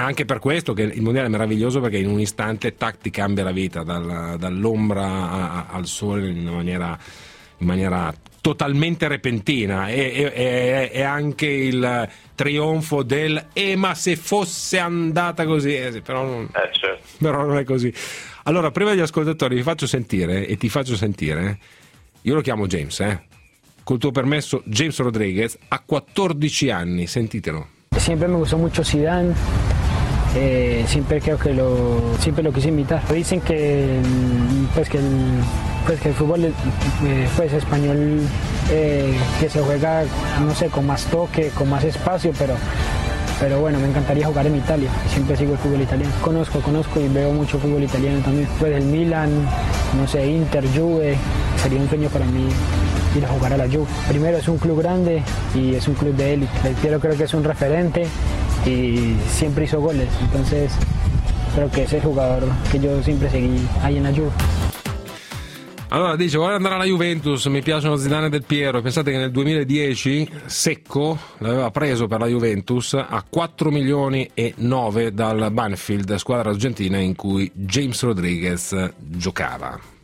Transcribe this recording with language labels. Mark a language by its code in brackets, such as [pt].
[it] È anche per questo che il mondiale è meraviglioso, perché in un istante tac ti cambia la vita dall'ombra al sole in maniera totalmente repentina, e anche il trionfo del ma se fosse andata così, però non è così. Allora, prima degli ascoltatori ti faccio sentire, io lo chiamo James, col tuo permesso, James Rodriguez, a 14 anni, sentitelo. [es] Sempre mi gustó mucho Zidane. Siempre creo que lo siempre lo quise imitar. Dicen que el fútbol pues español que se juega, no sé, con más toque, con más espacio, pero bueno, me encantaría jugar en Italia. Siempre sigo el fútbol italiano. Conozco y veo mucho fútbol italiano también. Pues el Milan, no sé, Inter, Juve, sería un sueño para mí ir a jugar a la Juve. Primero es un club grande y es un club de élite. El Piero creo que es un referente. Y siempre hizo goles, entonces creo que ese jugador que yo siempre seguí ahí en la Juve. [it] Allora dice: vorrei andare alla Juventus, mi piacciono Zidane e Del Piero. Pensate che nel 2010 Secco l'aveva preso per la Juventus a 4 milioni e 9 dal Banfield, squadra argentina in cui James Rodriguez giocava.